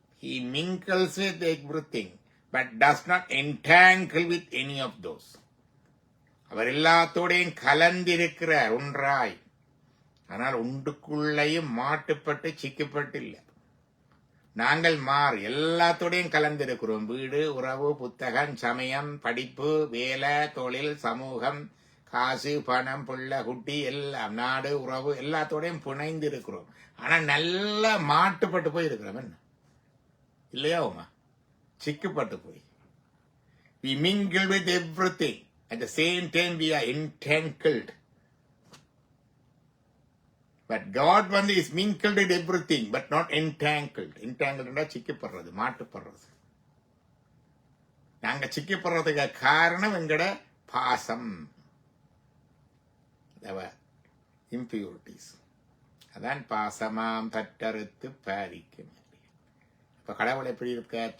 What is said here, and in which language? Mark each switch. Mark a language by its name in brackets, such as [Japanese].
[English] He mingles with everything, but does not entangle with any of those. [Tamil] அவர் எல்லாத்தோடையும் கலந்திருக்கிறார் ஒன்றாய். ஆனால் ஒன்றுக்குள்ளையும் மாட்டுப்பட்டு சிக்கப்பட்டு இல்லை. நாங்கள் மாறி எல்லாத்தோடையும் கலந்திருக்கிறோம். வீடு, உறவு, புத்தகம், சமயம், படிப்பு, வேலை, தொழில், சமூகம், காசு, பணம், புள்ள, குட்டி, எல்லாம், நாடு, உறவு, எல்லாத்தோடையும் புனைந்து இருக்கிறோம். ஆனா நல்லா மாட்டுப்பட்டு போய் இருக்கிறோம். என்ன இல்லையா உமா? சிக்கப்பட்டு போய். [English] We mingle with everything. At the same time we are entangled. But God வந்து is mingled with everything but not entangled. [Tamil] Entangled சிக்கப்படுறது, மாட்டுப்படுறது. நாங்க சிக்கப்படுறதுக்கு காரணம் எங்கட பாசம், impurities. அதான் பாசமாம் தட்டறுத்து பாரிக்கும். இப்ப கடவுள் எப்படி இருக்க?